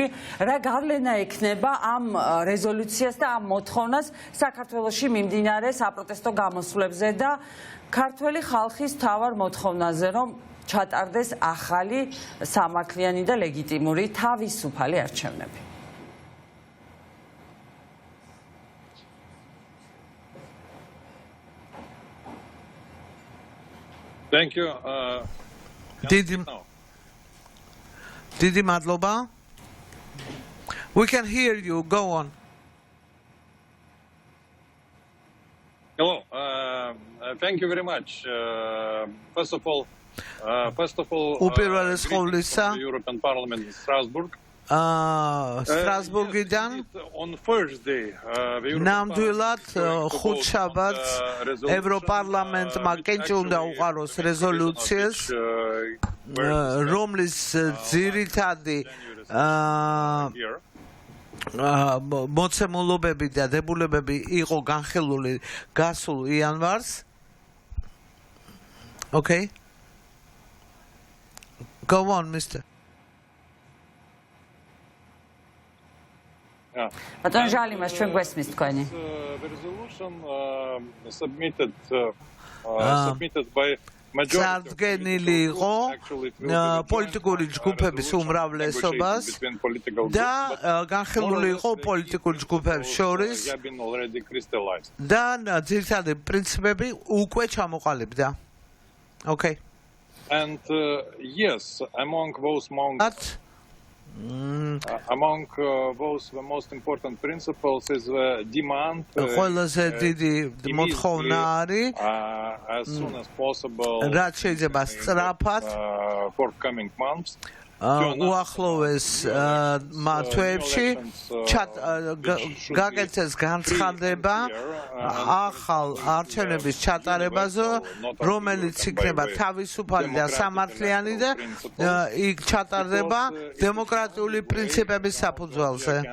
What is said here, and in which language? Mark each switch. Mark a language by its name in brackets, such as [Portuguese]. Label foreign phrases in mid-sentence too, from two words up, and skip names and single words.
[Georgian] რა გავლენა ექნება ამ რეზოლუციას და ამ მოთხოვნას საქართველოში მიმდინარე საპროტესტო გამოსვლებზე და ქართველი ხალხის მთავარ მოთხოვნაზე, რომ ჩატარდეს ახალი სამართლიანი და ლეგიტიმური თავისუფალი არჩევნები. [English] Thank you. [Georgian] დიდი მადლობა. [English] We can hear you. Go on. Hello. Thank you very much. First of all, the European Parliament in Strasbourg. [Georgian] Strasbourg-იდან [English] On Thursday, [Georgian] ნამდვილად ხუთშაბათს ევროპარლამენტმა კენჭულდა უყაროს რეზოლუციას, რომლის ძირითადი მოცემულობები და დებულებები იყო განხილული გასულ იანვარს. [English] Okay. Go on, Mr. [Georgian] Ბატონ ჟალიმას, ჩვენ გვესმის თქვენი. [English] The resolution submitted by [Georgian] წარდგენილი იყო პოლიტიკური ჯგუფების უმრავლესობას და განხილული იყო პოლიტიკურ ჯგუფებს შორის და ძირითადი პრინციპები უკვე ჩამოყალიბდა. [English] Okay. And yes, among those the most important principles is the demand [Georgian] ყველაზე დიდი მოთხოვნა არის [English] as soon as possible [Georgian] რაც შეიძლება სწრაფად [English] forthcoming months [Georgian] უახლოეს თვეებში გაგეცეს განცხადება ახალ არჩევნების ჩატარებაზე, რომელიც იქნება თავისუფალი და სამართლიანი და იქ ჩატარდება დემოკრატიული პრინციპების საფუძველზე.